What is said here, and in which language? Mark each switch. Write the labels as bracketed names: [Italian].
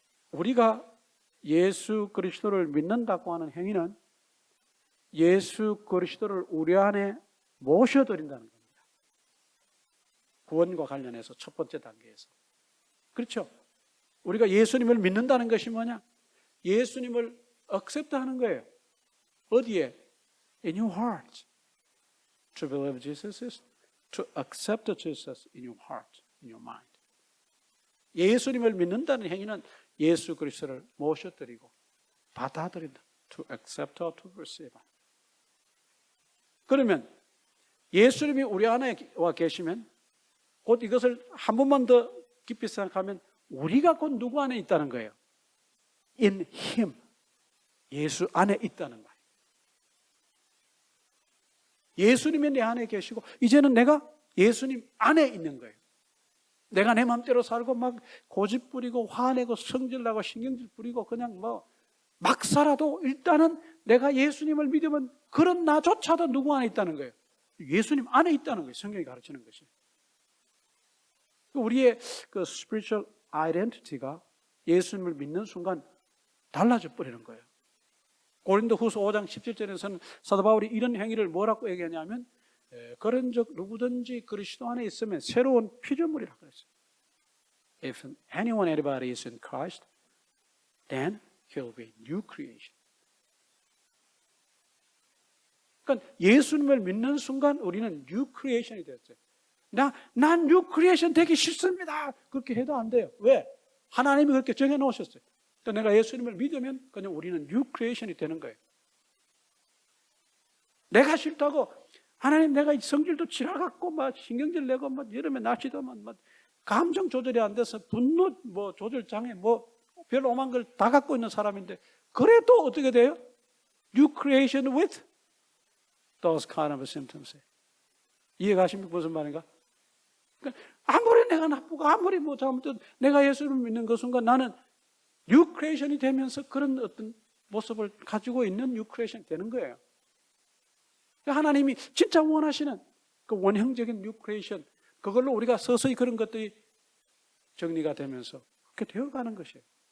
[Korean] 우리가 예수 그리스도를 믿는다고 하는 행위는 예수 그리스도를 우리 안에 모셔드린다는 겁니다. 구원과 관련해서 첫 번째 단계에서. 그렇죠? 우리가 예수님을 믿는다는 것이 뭐냐? 예수님을 accept하는 거예요. 어디에? [English] In your heart. To believe Jesus is to accept Jesus in your heart, in your mind. [Korean] 예수님을 믿는다는 행위는 예수 그리스도를 모셔드리고 받아들인다. [English] To accept or to receive. [Korean] 그러면 예수님이 우리 안에 와 계시면 곧 이것을 한 번만 더 깊이 생각하면 우리가 곧 누구 안에 있다는 거예요? [English] In Him. [Korean] 예수 안에 있다는 거예요. 예수님이 내 안에 계시고 이제는 내가 예수님 안에 있는 거예요. 내가 내 마음대로 살고 막 고집 부리고 화내고 성질나고 신경질 부리고 그냥 막 살아도 일단은 내가 예수님을 믿으면 그런 나조차도 누구 안에 있다는 거예요? 예수님 안에 있다는 거예요. 성경이 가르치는 것이. 우리의 그 spiritual identity가 예수님을 믿는 순간 달라져 버리는 거예요. 고린도후서 5장 17절에서는 사도 바울이 이런 행위를 뭐라고 얘기하냐면 그런 적 누구든지 그리스도 안에 있으면 새로운 피조물이라고 그랬어요. [English] If anybody is in Christ, then he'll be new creation. [Korean] 그러니까 예수님을 믿는 순간 우리는 뉴 크리에이션이 됐어요. 난 뉴 크리에이션 되기 싫습니다. 그렇게 해도 안 돼요. 왜? 하나님이 그렇게 정해 놓으셨어요. 그러니까 내가 예수님을 믿으면 그냥 우리는 뉴 크리에이션이 되는 거예요. 내가 싫다고 하나님 내가 성질도 지나갔고 막 신경질 내고 막 이러면 날씨도 막 감정 조절이 안 돼서 분노 뭐 조절 장애 뭐 별로 오만 걸 다 갖고 있는 사람인데 그래도 어떻게 돼요? [English] New creation with those kind of symptoms. [Korean] 이해가십니까? 무슨 말인가? 그러니까 아무리 내가 나쁘고 아무리 뭐 잘못해도 내가 예수를 믿는 그 순간 나는 New creation이 되면서 그런 어떤 모습을 가지고 있는 New creation이 되는 거예요. 하나님이 진짜 원하시는 그 원형적인 New creation 그걸로 우리가 서서히 그런 것들이 정리가 되면서 그렇게 되어가는 것이에요.